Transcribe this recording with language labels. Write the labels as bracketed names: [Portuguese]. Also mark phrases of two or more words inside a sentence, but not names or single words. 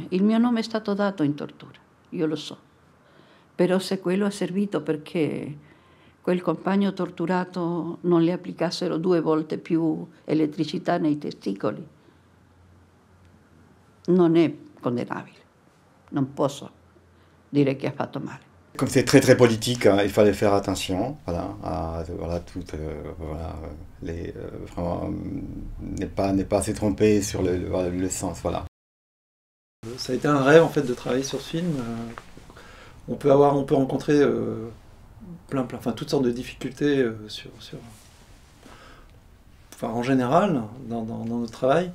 [Italian] Il mio nome è stato dato in tortura, io lo so. Però se quello ha servito perché quel compagno torturato non le applicassero 2 volte più elettricità nei testicoli, non è condannabile. Non posso dire che ha fatto male. [French] Comme c'est très très politique, hein, il fallait faire attention, voilà, vraiment ne pas se tromper sur le sens, voilà. Ça a été un rêve en fait de travailler sur ce film. On peut rencontrer toutes sortes de difficultés en général dans notre travail.